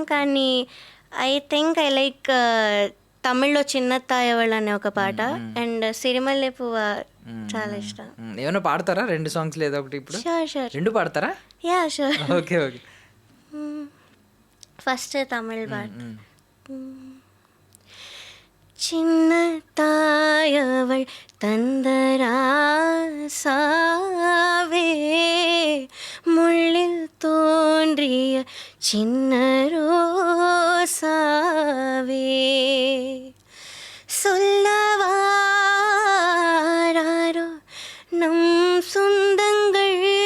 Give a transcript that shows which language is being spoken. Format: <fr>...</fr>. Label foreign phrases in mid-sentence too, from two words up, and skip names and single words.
<en>But I think I like</en> <te>తమిళ్లో చిన్న తాయవళ్ అనే ఒక పాట అండ్ సిరిమల్లె పువ్వ చాలా ఇష్టం. ఏమైనా పాడతారా 2 సాంగ్స్ లేదా ఒకటి? ఇప్పుడు షూర్ 2 పాడతారా? యా షూర్. ఓకే ఓకే, ఫస్ట్ తమిళ్ పాట.</te> <ta>சின்ன தாயவள் தந்தராசாவே முள்ளில் தோன்றிய சின்ன ரோசாவே சொல்லவாரோ நம் சொந்தங்கள்</ta>